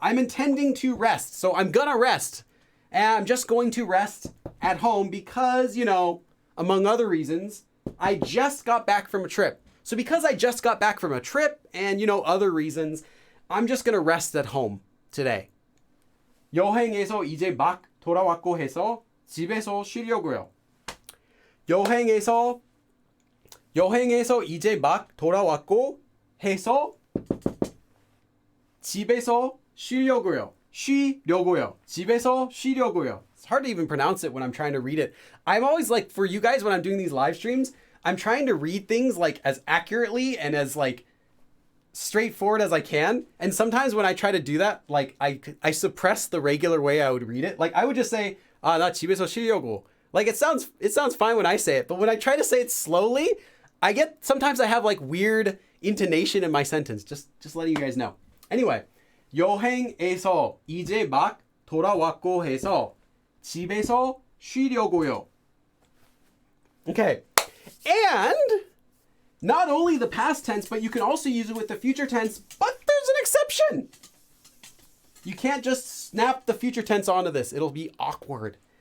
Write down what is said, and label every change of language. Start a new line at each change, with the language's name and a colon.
English: I'm intending to rest, so I'm gonna rest. And I'm just going to rest at home because, among other reasons, I just got back from a trip. So because I just got back from a trip and, other reasons, I'm just going to rest at home today.
Korean: 여행에서 이제 막 돌아왔고 해서 집에서 쉬려고요. 여행에서 이제 막 돌아왔고 해서 집에서 쉬려고요. 집에서 쉬려고요.
English: It's hard to even pronounce it when I'm trying to read it. I'm always like, for you guys, when I'm doing these live streams, I'm trying to read things like as accurately and as like straightforward as I can. And sometimes when I try to do that, like I suppress the regular way I would read it. Like I would just say,
Korean: 나 집에서 쉬려고.
English: Like it sounds fine when I say it, but when I try to say it slowly, sometimes I have like weird intonation in my sentence. Just letting you guys know.
Korean: Anyway, 여행에서 이제 막 돌아왔고 해서 집에서 쉬려고요.
English: Okay. And not only the past tense, but you can also use it with the future tense, but there's an exception. You can't just snap the future tense onto this. It'll be awkward.